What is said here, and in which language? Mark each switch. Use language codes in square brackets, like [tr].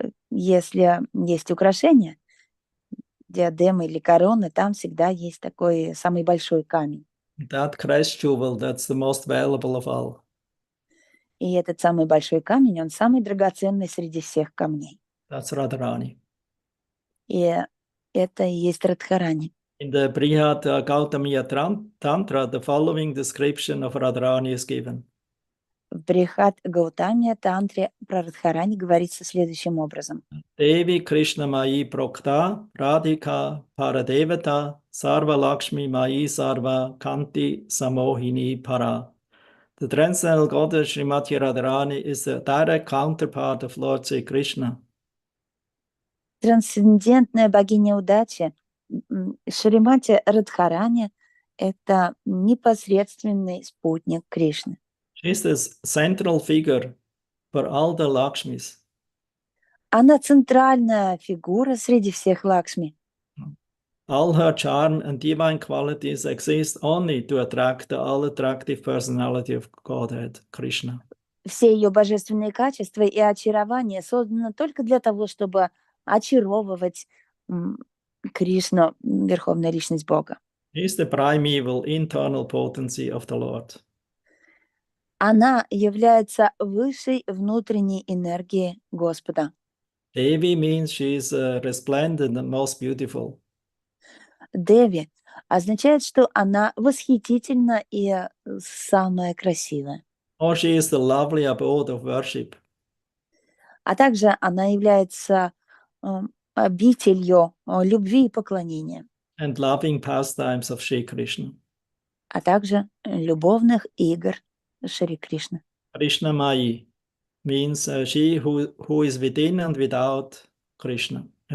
[ru] Если есть украшения, диадемы или короны, там всегда есть такой самый большой камень. [en] That crest jewel, that's the most valuable of all. [ru] И этот самый большой камень, он самый драгоценный среди всех камней. [en] That's Radharani. [ru] И это и есть Радхарани. [en] In the Brihad Gautamiya Tantra, the following description of Radharani is given. [ru] В Брихат Гаутамия Тантре про Радхарани говорится следующим образом. [sa] Devi Krishna Mai Prokta Radhika Paradevata Sarva Lakshmi Mai Sarva Kanti Samohini Para. [en] The transcendental goddess Srimati Radharani is the direct counterpart of Lord Sri Krishna. [ru] Трансцендентная богиня удачи Шримати Радхарани – это непосредственный спутник Кришны. [en] She is the central figure for all the Lakshmis. [ru] Она центральная фигура среди всех Лакшми. [en] All her charm and divine qualities exist only to attract the all-attractive personality of Godhead, Krishna. [ru] Все ее божественные качества и очарование созданы только для того, чтобы очаровывать Кришну, Верховная Личность Бога. [en] He is the primeval internal potency of the Lord. [ru] Она является высшей внутренней энергией Господа. [en] Devi means she is resplendent and most beautiful. [ru] Деви означает, что она восхитительна и самая красивая. [en] Or she is the lovely abode of worship. [ru] А также она является обителью любви и поклонения, [en] And loving pastimes of Sri Krishna. [ru] а также любовных игр Шри Кришны. [en] Krishna Mai means she who is within and without Krishna.